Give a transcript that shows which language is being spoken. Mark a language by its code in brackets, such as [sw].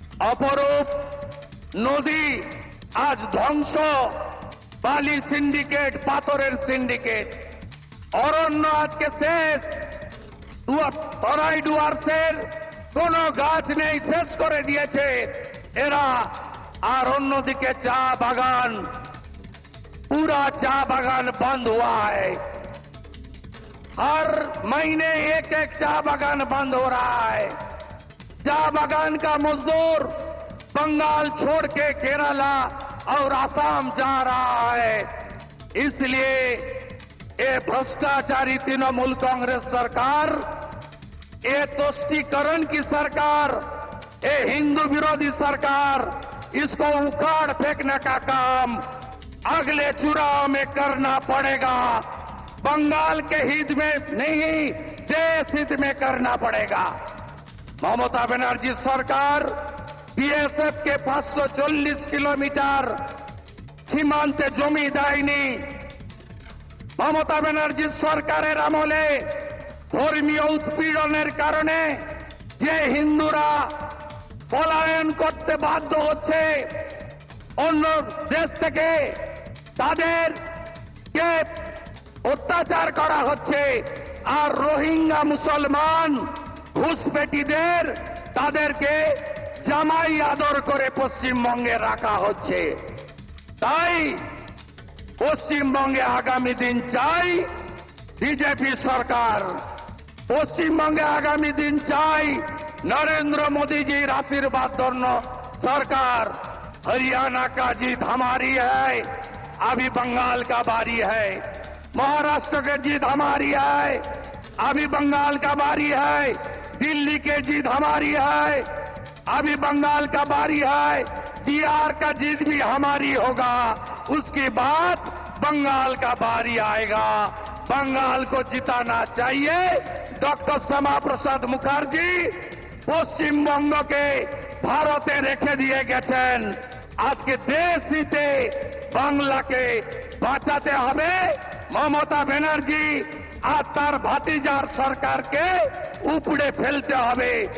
[bn] অপরূপ নদী আজ ধ্বংস, বালি সিন্ডিকেট, পাথরের সিন্ডিকেট, অরণ্য আজকে শেষ, তরাই ডুয়ার্সের কোন গাছ নেই, শেষ করে দিয়েছে এরা। আর অন্যদিকে চা বাগান, [hi] पूरा चा बागान बंद हुआ है। हर महीने एक एक चा बागान बंद हो रहा है। चा बागान का मजदूर बंगाल छोड़ के केरला और असम जा रहा है। इसलिए ये भ्रष्टाचारी तृणमूल कांग्रेस सरकार, ये तुष्टीकरण की सरकार, ये हिंदू विरोधी सरकार, इसको उखाड़ फेंकने का काम अगले चुनाव में करना पड़ेगा। बंगाल के हित में नहीं, देश हित में करना पड़ेगा। ममता बनर्जी सरकार [bn] বিএসএফ কে 540 কিলোমিটার সীমান্তে জমি দেয়নি। মমতা ব্যানার্জির সরকারের আমলে ধর্মীয় উৎপীড়নের কারণে যে হিন্দুরা পলায়ন করতে বাধ্য হচ্ছে অন্য দেশ থেকে, তাদেরকে অত্যাচার করা হচ্ছে, আর রোহিঙ্গা মুসলমান ঘুষপেটিদের তাদেরকে জামাই আদর করে পশ্চিমবঙ্গে রাখা হচ্ছে। তাই পশ্চিমবঙ্গে আগামী দিন চাই বিজেপি সরকার, পশ্চিমবঙ্গে আগামী দিন চাই नरेंद्र मोदी जी आशीर्वाद धন্য सरकार। [hi] हरियाणा का जीत हमारी है, अभी बंगाल का बारी है। महाराष्ट्र की जीत हमारी है, अभी बंगाल का बारी है। दिल्ली की जीत हमारी है, अभी बंगाल का बारी है। बिहार का जीत भी हमारी होगा, उसके बाद बंगाल का बारी आएगा। बंगाल को जिताना चाहिए। [bn] डॉक्टर श्यामा प्रसाद मुखर्जी পশ্চিমবঙ্গকে ভারতে রেখে দিয়ে গেছেন। আজকে দেশ হিতে বাংলাকে বাঁচাতে হবে। মমতা ব্যানার্জি আর তার ভাতিজার সরকারকে উপড়ে ফেলতে হবে।